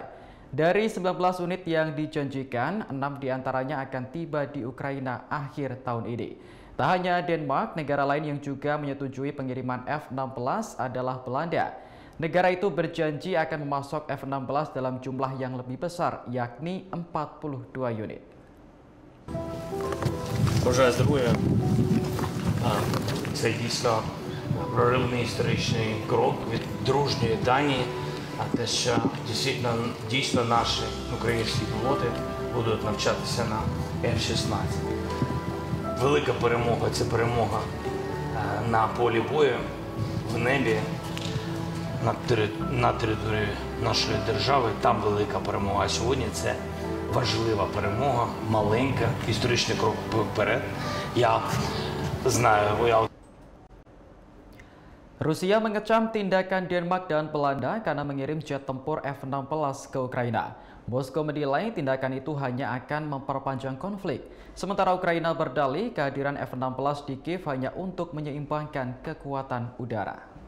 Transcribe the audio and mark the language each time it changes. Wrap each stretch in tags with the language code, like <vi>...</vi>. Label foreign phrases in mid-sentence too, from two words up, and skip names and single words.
<id>Dari 19 unit yang dijanjikan, 6 diantaranya akan tiba di Ukraina akhir tahun ini. Tak hanya Denmark, negara lain yang juga menyetujui pengiriman F-16 adalah Belanda. Negara itu berjanji akan memasok F-16 dalam jumlah yang lebih besar, yakni 42 unit.</id> <uk>Бажаю здоров'я. Це дійсно проривний історичний крок від дружньої Данії, те, що дійсно наші українські пілоти будуть навчатися на F-16. Велика перемога – це перемога на полі бою, в небі, на території нашої держави. Там велика перемога. А сьогодні це важлива перемога, маленька, історичний крок вперед. Я знаю,</uk> <id>Rusia mengecam tindakan Denmark dan Belanda karena mengirim jet tempur F-16 ke Ukraina. Moskow menilai tindakan itu hanya akan memperpanjang konflik. Sementara Ukraina berdalih kehadiran F-16 di Kiev hanya untuk menyeimbangkan kekuatan udara.</id>